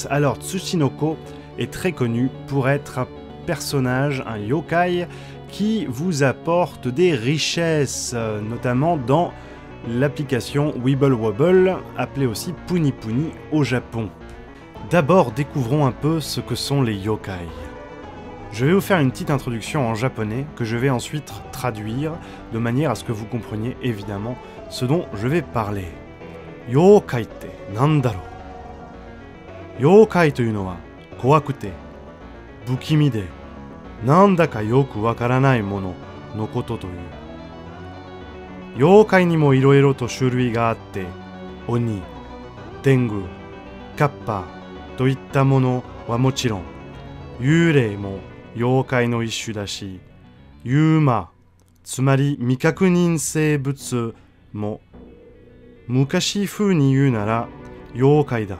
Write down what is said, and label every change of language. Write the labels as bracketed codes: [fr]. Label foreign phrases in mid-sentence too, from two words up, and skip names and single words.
[fr] Alors Tsuchinoko est très connu pour être un personnage, un yokai, qui vous apporte des richesses, notamment dans l'application Wibble Wobble, appelée aussi Puni Puni au Japon. D'abord, découvrons un peu ce que sont les yokai. Je vais vous faire une petite introduction en japonais que je vais ensuite traduire de manière à ce que vous compreniez évidemment ce dont je vais parler. [ja] 妖怪ってなんだろ？妖怪というのは怖くて不気味でなんだかよくわからないもののことという。妖怪にもいろいろと種類があって、鬼、天狗、カッパといったものはもちろん、幽霊も妖怪の一種だし、ユーマ、つまり未確認生物も昔風に言うなら妖怪だ。